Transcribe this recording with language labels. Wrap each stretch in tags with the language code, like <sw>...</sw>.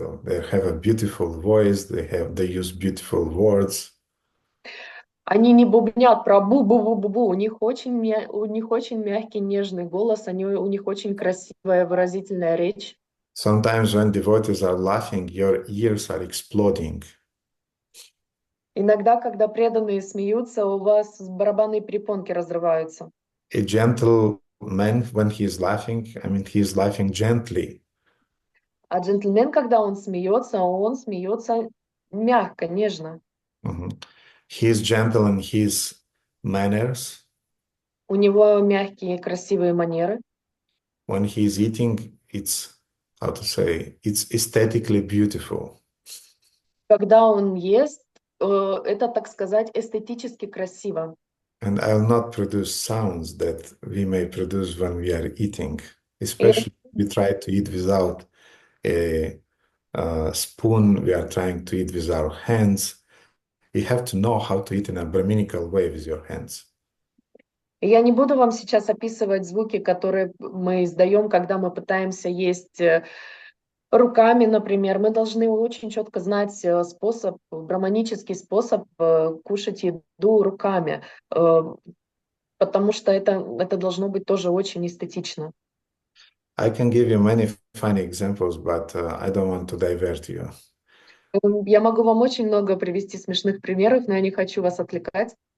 <en>They have a beautiful voice. They use beautiful words.</en> <ru>Они не бубнят про бу-бу-бу-бу-бу. У них очень мягкий, нежный голос. У них очень красивая, выразительная речь.</ru> <en>Sometimes when devotees are laughing, your ears are exploding.</en> <ru>Иногда, когда преданные смеются, у вас барабанные перепонки разрываются.</ru> <en>A gentle man, when he is laughing, he is laughing gently.</en> <ru>А джентльмен, когда он смеется мягко, нежно.</ru> <en>He is gentle in his manners.</en> <ru>У него мягкие, красивые манеры.</ru> <en>When he is eating, it's aesthetically beautiful.</en> <ru>Когда он ест, это, так сказать, эстетически красиво.</ru> <en>And I'll not produce sounds that we may produce when we are eating. Especially if we try to eat without a spoon, we are trying to eat with our hands. You have to know how to eat in a Brahminical way with your hands.</en> <ru>Я не буду вам сейчас описывать звуки, которые мы издаем, когда мы пытаемся есть Руками, например, мы должны очень четко знать способ, брахманический способ кушать еду руками, потому что это должно быть тоже очень эстетично.</ru> <en>I can give you many funny examples, but I don't want to divert you.</en> <ru>Я могу вам очень много привести смешных примеров, но я не хочу вас отвлекать.</ru>